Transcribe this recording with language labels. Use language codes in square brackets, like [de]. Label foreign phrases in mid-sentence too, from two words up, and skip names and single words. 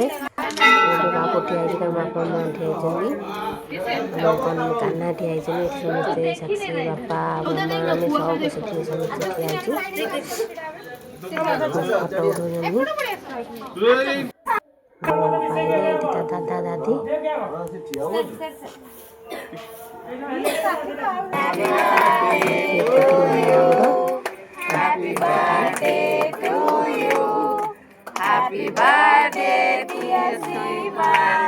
[or] ବାପ ଠିଆ ହେଇଛି, ତାଙ୍କ ବାପା ମାଆ ଠିଆ ହେଇଛନ୍ତି, କାହ୍ନା ଠିଆ ହେଇଛନ୍ତି। ଏଠି ସମସ୍ତେ ସାକ୍ଷୀ, ବାପା ମାମା ଆମେ ସବୁ ସେଠି ସମସ୍ତେ ଠିଆ ହେଇଛୁ, ଫଟୋ ଉଠଉଛନ୍ତି। ପାଇଲେ ଏଠି ତା ଦାଦା ଦାଦି [en] Happy birthday to you. Happy birthday dear Sivan.